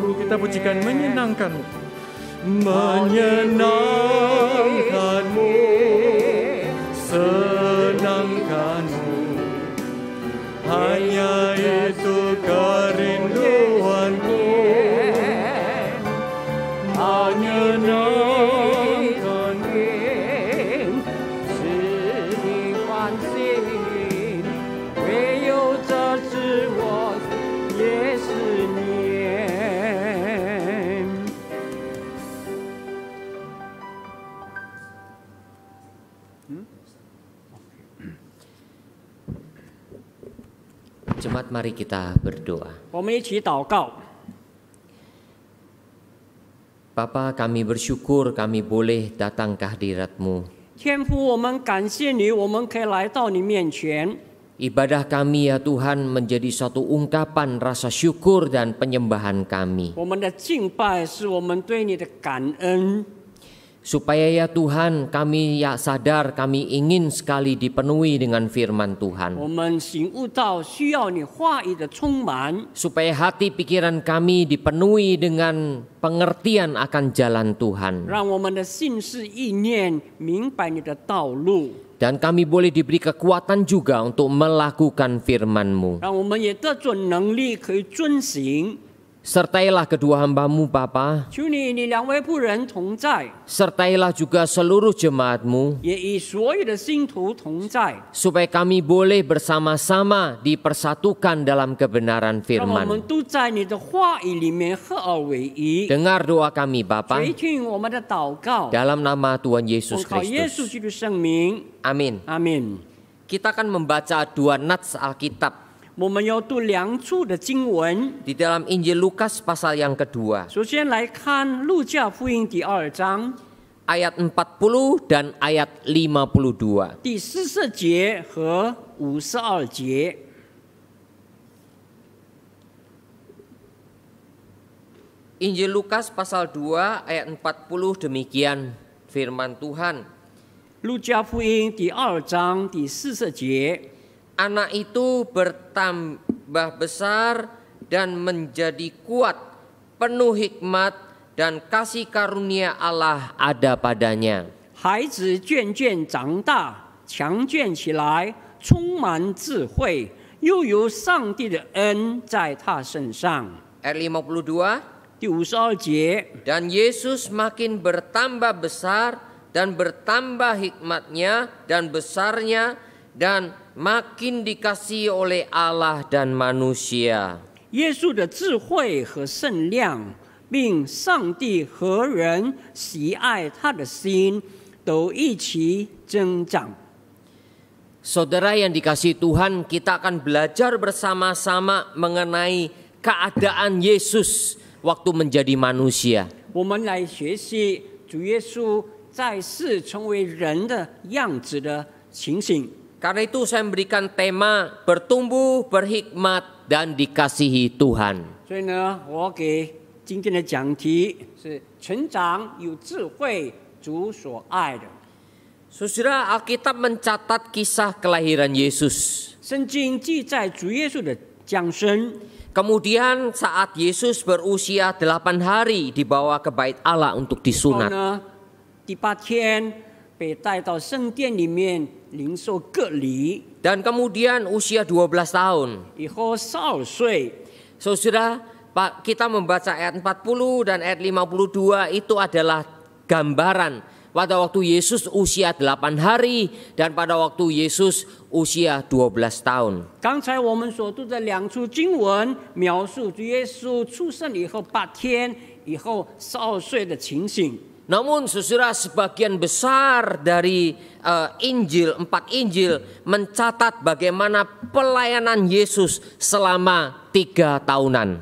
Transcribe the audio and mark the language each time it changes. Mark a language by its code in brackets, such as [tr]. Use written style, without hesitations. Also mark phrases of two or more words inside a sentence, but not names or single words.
[id] Kita pujikan menyenangkan-Mu, menyenangkan-Mu, senangkan-Mu. Hanya itu kerinduanku, menyenangkan-Mu. [zh] 是你欢心，唯有这是我也是念。 [id] Jemaat, mari kita berdoa. [zh] 我们一起祷告。 [id] Bapa, kami bersyukur kami boleh datang ke hadirat-Mu. [zh] 天父，我们感谢你，我们可以来到你面前。 [id] Ibadah kami ya Tuhan menjadi suatu ungkapan rasa syukur dan penyembahan kami. [zh] 我们的敬拜是我们对你的感恩。 [id] Supaya ya Tuhan kami ya sadar kami ingin sekali dipenuhi dengan firman Tuhan. [zh] 我们醒悟到需要你话语的充满， [id] Supaya hati pikiran kami dipenuhi dengan pengertian akan jalan Tuhan. [zh] 让我们的心思意念明白你的道路， [id] Dan kami boleh diberi kekuatan juga untuk melakukan firman-Mu. [zh] 让我们也得着能力可以遵行。 [id] Sertailah kedua hamba-Mu Bapa. [zh] 求你，你两位仆人同在， [id] Sertailah juga seluruh jemaat-Mu. [zh] 也与所有的信徒同在， [id] Supaya kami boleh bersama-sama dipersatukan dalam kebenaran [zh] 让我们 [id] firman. [zh] 都在你的话语里面合而为一。 [id] Dengar doa kami Bapa. [zh] 垂听我们的祷告， [id] Dalam nama Tuhan [zh] 奉 [id] Yesus [zh] 靠耶稣 [id] Kristus. [zh] 基督圣名， [id] Amin. [zh] 阿门。 [id] Kita akan membaca 2 nats Alkitab [zh] 我们要读2处的经文， [id] di dalam Injil Lukas pasal yang kedua. [zh] 首先来看路加福音第2章 [id] Ayat 40 dan ayat 52. [zh] 第44节和52节。 [id] Injil Lukas pasal 2 ayat 40 demikian firman Tuhan. [zh] 路加福音第2章第40节， [id] Anak itu bertambah besar dan menjadi kuat, penuh hikmat dan kasih karunia Allah ada padanya. [zh] 孩子渐渐长大，强健起来，充满智慧，又有上帝的恩在他身上。 [id] Ayat 52. [zh] 第52节， [id] Dan Yesus makin bertambah besar dan bertambah hikmatnya dan besarnya dan makin dikasihi oleh Allah dan manusia. [zh] 耶稣的智慧和圣量，并上帝和人喜爱他的心，都一起增长。 [id] Saudara yang dikasihi Tuhan, kita akan belajar bersama-sama mengenai keadaan Yesus waktu menjadi manusia. [zh] 我们来学习主耶稣在世成为人的样子的情形。 [id] Karena itu saya memberikan tema bertumbuh, berhikmat, dan dikasihi Tuhan. [zh] 所以呢，我给今天的讲题是成长有智慧，主所爱的。 [id] Saudara, Alkitab mencatat kisah kelahiran Yesus. [zh] 圣经记载主耶稣的降生， [id] Kemudian saat Yesus berusia 8 hari dibawa ke bait Allah untuk [zh] 后 [id] disunat. [zh] 呢，第8天被带到圣殿里面领受割礼， [id] Dan kemudian usia 12 tahun. [zh] 以后12岁。 [id] Saudara, Pak, kita membaca ayat 40 dan ayat 52 itu adalah gambaran pada waktu Yesus usia 8 hari dan pada waktu Yesus usia 12 tahun. [zh] 刚才我们所读的2处经文，描述主耶稣出生以后8天以后12岁的情形。 [id] Namun saudara, sebagian besar dari Injil, 4 Injil mencatat bagaimana pelayanan Yesus selama 3 tahunan.